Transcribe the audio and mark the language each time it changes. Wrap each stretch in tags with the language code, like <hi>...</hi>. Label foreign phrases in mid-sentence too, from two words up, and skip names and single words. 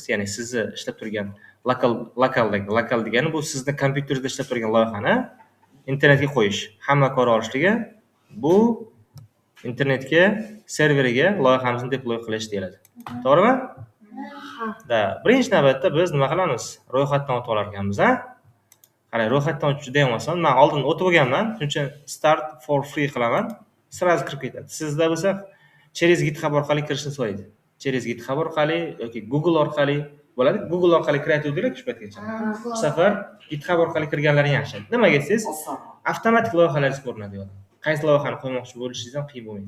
<uz>Ya'ni sizni ishlab turgan lokal degani bu sizni kompyuteringizda ishlab turgan loyihani internetga qo'yish, hamma ko'ra olishligi bu internetga, serveriga loyihamizni deploy qilish deyiladi. To'g'rimi? Da, birinchi navbatda biz nima qilamiz? Ro'yxatdan o'tib olar ekanmiz, ha? Qarang, ro'yxatdan o'tish juda ham oson. Men oldin o'tib olganman, shuning uchun</uz> <en>start for free</en> <uz>qilaman. Sразу kirib ketadi. Sizda bo'lsa через GitHub orqali kirishni so'raydi. Через GitHub orqali yoki Google orqali bo'ladi. Google orqali kiryaptilar shu paytgacha. Bu safar GitHub orqali kirganlaring yaxshi. Nimaga desangiz, Oson. avtomatik loyihalaringiz ko'rinadi yo'lda. Qaysi loyihani qo'ymoqchi bo'lishingiz ham qiyin bo'lmaydi.</uz>